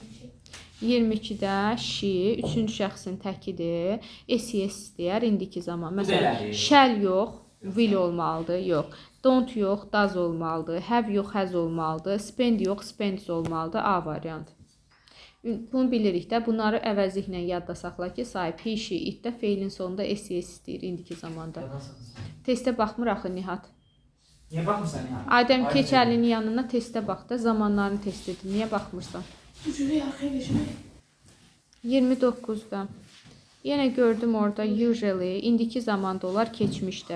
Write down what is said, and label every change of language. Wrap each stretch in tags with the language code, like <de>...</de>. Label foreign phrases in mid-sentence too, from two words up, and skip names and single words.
<az>22-də she, 3-cü şəxsin təkidir. SES istəyər indiki zaman. Məsələn, shall yox, will olmalıdır. Yox. Don't yox, does olmalıdır. Have yox, has olmalıdır. Spend yox, spends olmalıdır. A variantı. Bunu bilirik də. Bunları əvəzliklə yadda saxla ki, sahib</az> <en>he, she,</en> <az>it-də feilin sonunda SES istəyir indiki zamanda. Testə baxmır axı Nihat. Niyə baxmırsan Nihat? Adəm, keç əlinin yanına testə bax da, zamanlarını test edin. Niyə baxmırsan? 29-da. Yenə gördüm orada usually indiki zamanda olar keçmişdə.</az>